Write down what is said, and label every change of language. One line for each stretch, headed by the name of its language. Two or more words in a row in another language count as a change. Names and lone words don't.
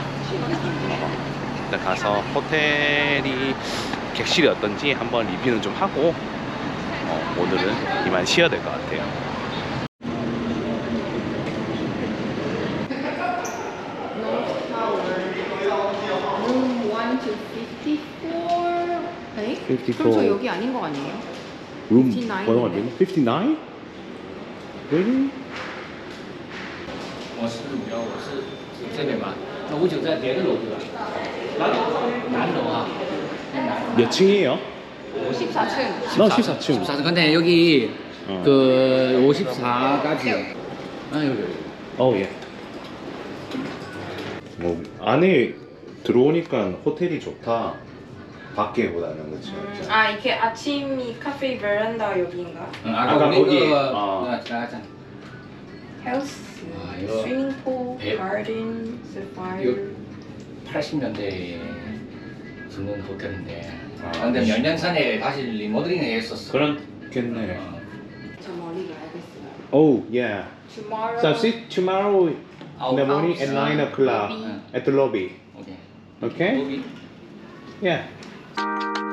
Korean: 일단 가서 호텔이 객실이 어떤지 한번 리뷰는 좀 하고 오늘은 이만 쉬어야 될 것 같아요. Room 54. 에이? 54. 그럼 저 여기 아닌 거 아니에요? room 59 번호가 인데. 있네? 59? Really?
Chinese: 我是5幺，我是这边嘛。那59在别的楼对吧？南楼啊。
Korean: 몇 층이에요? 14층. 나 14층. 14층. 근데 여기 어. 그 54까지. 아 여기. 예. 뭐 안에 들어오니까 호텔이 좋다. 밖에보다는 그렇죠. 아 이게 아침이 카페 베란다 여기인가? 아까 아까 우리 거기, 그 아. 지나갔잖아. 헬스, 아, 이거 스위밍풀, 배- 가든, 세파이어. 이거 80년대에 짓는 호텔인데. 아, 근데 몇 년 전에 다시 리모델링 했었어. 그렇겠네. 저 멀리 가야겠어요.
English: Oh yeah. Tomorrow. So see tomorrow in the morning at 9 o'clock Lobby. at the lobby.
Korean: 오케이. Okay? 여기 Yeah.